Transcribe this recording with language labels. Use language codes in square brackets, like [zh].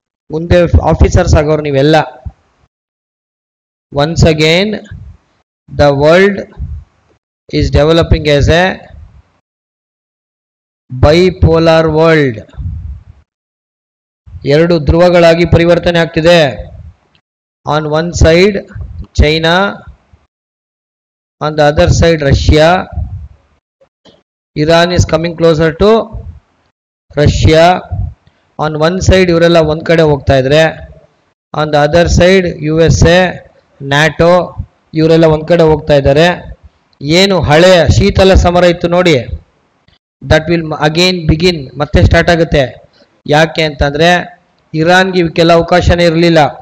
[kn] ಮುಂದೆ ಆಫೀಸರ್ಸ್ ಆಗೋರು ನೀವೆಲ್ಲ. [en] Once again the world is developing as a bipolar world. [kn] ಎರಡು ಧ್ರುವಗಳಾಗಿ ಪರಿವರ್ತನೆ ಆಗ್ತಿದೆ. [en] On one side China, on the other side Russia. Iran is coming closer to Russia. On one side [kn] ಇವರೆಲ್ಲ ಒಂದು ಕಡೆ ಹೋಗ್ತಾ ಇದ್ರೆ, [en] on the other side [kn] USA, NATO ಇವರೆಲ್ಲ ಒಂದು ಕಡೆ ಹೋಗ್ತಾ ಇದ್ದಾರೆ. ಏನು ಹಳೆಯ ಶೀತಲ ಸಮರ ಇತ್ತು ನೋಡಿ, [en] that will again begin, [kn] ಮತ್ತೆ ಸ್ಟಾರ್ಟ್ ಆಗುತ್ತೆ. ಯಾಕೆ ಅಂತಂದರೆ ಇರಾನ್ಗೆ ಇವಕ್ಕೆಲ್ಲ ಅವಕಾಶನೇ ಇರಲಿಲ್ಲ.